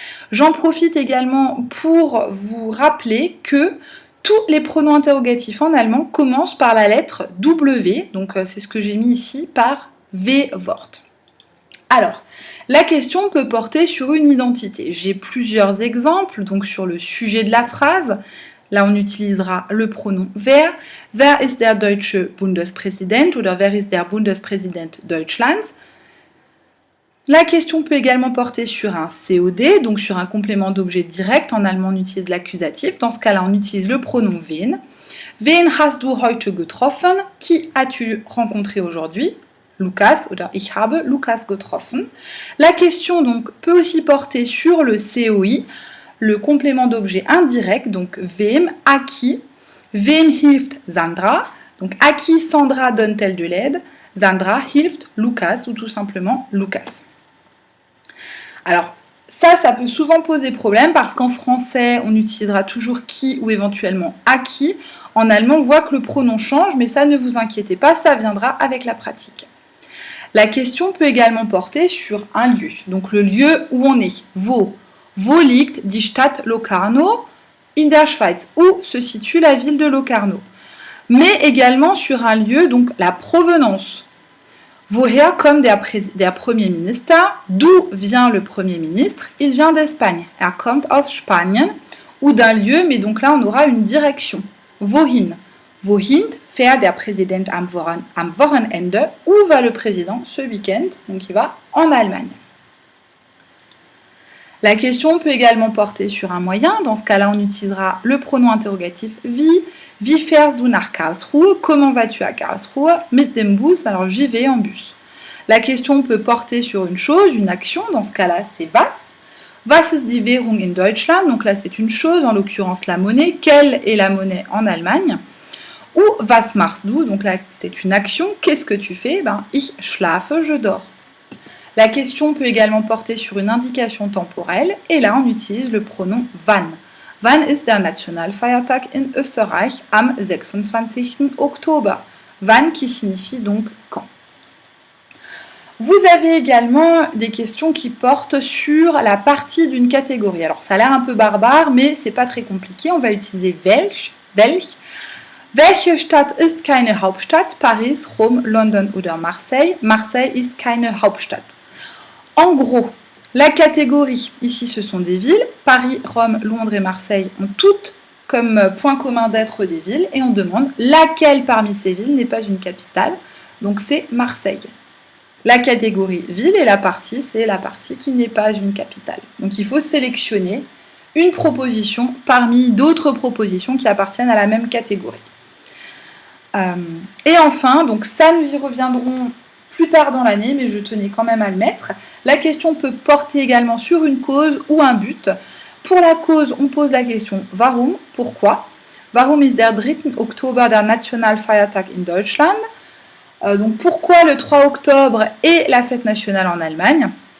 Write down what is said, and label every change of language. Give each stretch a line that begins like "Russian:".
French: J'en profite également pour vous rappeler que tous les pronoms interrogatifs en allemand commencent par la lettre W, donc c'est ce que j'ai mis ici par W-Wort. Alors, la question peut porter sur une identité. J'ai plusieurs exemples, donc sur le sujet de la phrase. Là, on utilisera le pronom wer.
German: Wer ist der deutsche Bundespräsident oder wer ist der Bundespräsident Deutschlands?
French: La question peut également porter sur un COD, donc sur un complément d'objet direct. En allemand, on utilise l'accusatif. Dans ce cas-là, on utilise le pronom wen.
German: Wen hast du heute getroffen?
French: Qui as-tu rencontré aujourd'hui?
German: Lukas oder ich habe Lukas getroffen.
French: La question donc peut aussi porter sur le COI. Le complément d'objet indirect, donc wem, à qui,
German: wem hilft Sandra,
French: donc à qui Sandra donne-t-elle de l'aide,
German: Sandra hilft Lukas
French: ou tout simplement Lukas. Alors ça peut souvent poser problème parce qu'en français on utilisera toujours qui ou éventuellement à qui. En allemand on voit que le pronom change mais ça ne vous inquiétez pas, ça viendra avec la pratique. La question peut également porter sur un lieu, donc le lieu où on est,
German: Wo liegt die Stadt Locarno in der Schweiz?
French: Où se situe la ville de Locarno? Mais également sur un lieu, donc la provenance.
German: Woher kommt der Premier Minister?
French: D'où vient le Premier ministre? Il vient d'Espagne.
German: Er kommt aus Spanien.
French: Ou d'un lieu, mais donc là on aura une direction.
German: Wohin? Wohin fährt der Präsident am Wochenende?
French: Où va le président ce week-end? Donc il va en Allemagne. La question peut également porter sur un moyen. Dans ce cas-là, on utilisera le pronom interrogatif wie.
German: Wie fährst du nach Karlsruhe?
French: Comment vas-tu à Karlsruhe?
German: Mit dem Bus.
French: Alors, j'y vais en bus. La question peut porter sur une chose, une action. Dans ce cas-là, c'est was.
German: Was ist die Währung in Deutschland?
French: Donc là, c'est une chose, en l'occurrence la monnaie. Quelle est la monnaie en Allemagne? Ou
German: was machst du?
French: Donc là, c'est une action. Qu'est-ce que tu fais?
German: Ich schlafe,
French: je dors. La question peut également porter sur une indication temporelle et là on utilise le pronom wann.
German: Wann ist der Nationalfeiertag in Österreich am 26. Oktober?
French: Wann qui signifie donc quand. Vous avez également des questions qui portent sur la partie d'une catégorie. Alors ça a l'air un peu barbare mais c'est pas très compliqué. On va utiliser welch.
German: Welche Stadt ist keine Hauptstadt? Paris, Rom, London oder Marseille? Marseille ist keine Hauptstadt.
French: En gros, la catégorie, ici ce sont des villes. Paris, Rome, Londres et Marseille ont toutes comme point commun d'être des villes. Et on demande laquelle parmi ces villes n'est pas une capitale. Donc c'est Marseille. La catégorie ville et la partie, c'est la partie qui n'est pas une capitale. Donc il faut sélectionner une proposition parmi d'autres propositions qui appartiennent à la même catégorie. Et enfin, donc ça nous y reviendrons plus tard dans l'année, mais je tenais quand même à le mettre. La question peut porter également sur une cause ou un but. Pour la cause, on pose la question Warum, pourquoi?
German: Warum ist der 3. Oktober der Nationalfeiertag in Deutschland?
French: Donc pourquoi le 3 octobre est la fête nationale en Allemagne?